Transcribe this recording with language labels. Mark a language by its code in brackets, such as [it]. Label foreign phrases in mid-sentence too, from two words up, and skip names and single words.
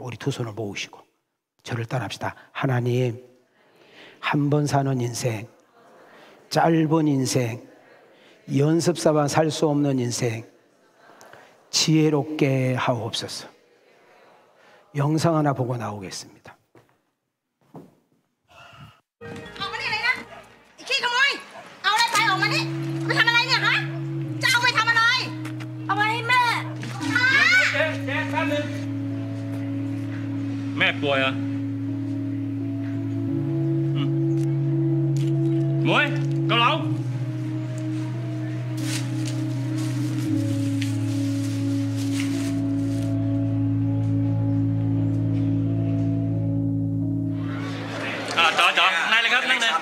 [ko] 우리 두 손을 모으시고 저를 따라합시다. 하나님, 한 번 사는 인생, 짧은 인생, 연습사와 살 수 없는 인생 지혜롭게 하옵소서. 영상 하나 보고 나오겠습니다. [th] ออกมานี่เลยนะไอ้ขี้ขโมยเอาอะไรไปออกมานี่ไปทำอะไรเนี่ยฮะจะเอาไปทำอะไรเอาไปให้แม่ เจ๊แป๊บนึงแม่ป่วยเหรอหมวยเกาเหลาจอนั่งเลยครับนั่งเลย